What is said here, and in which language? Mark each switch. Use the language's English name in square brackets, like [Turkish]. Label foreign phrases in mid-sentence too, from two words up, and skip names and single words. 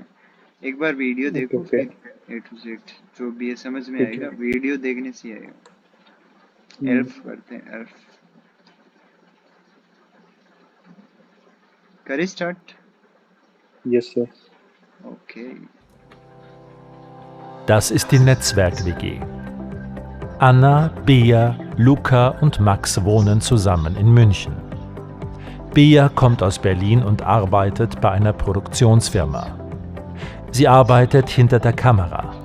[Hindi] एक बार वीडियो ओके देखो ओके फिर [English] A to Z [Hindi] जो भी है समझ में ठीक आएगा, है। वीडियो देखने से ही आएगा। हम्म, एल्फ करते हैं एल्फ। करें स्टार्ट। यस सर। ओके। [German] Das ist die Netzwerk-WG. Anna, Bea, Luca und Max wohnen zusammen in München. Bea kommt aus Berlin und arbeitet bei einer Produktionsfirma. Sie arbeitet hinter der Kamera.